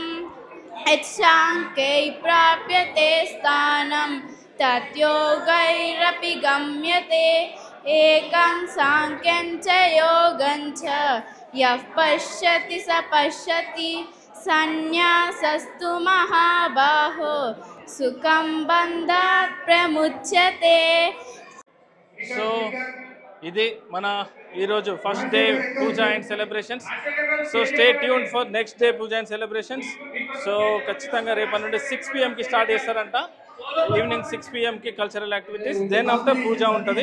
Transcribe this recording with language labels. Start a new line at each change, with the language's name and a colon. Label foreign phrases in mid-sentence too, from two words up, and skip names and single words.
Sanskrit: यच्छाङ्ख्यै प्राप्यते स्थानं तद्योगैरपि गम्यते। एकं सांख्यं च योगं च यः पश्यति स पश्यति संन्यासस्तु महाबाहो सुखं बन्धात् प्रमुच्यते।
Telugu: సో ఇది మన ఈరోజు
English: first day puja and celebrations. so stay tune for next day puja and celebrations.
Telugu: సో ఖచ్చితంగా రేపటి నుండి 6 PM స్టార్ట్ చేస్తారంట.
English: evening 6 PM cultural activities, then after puja ఉంటుంది.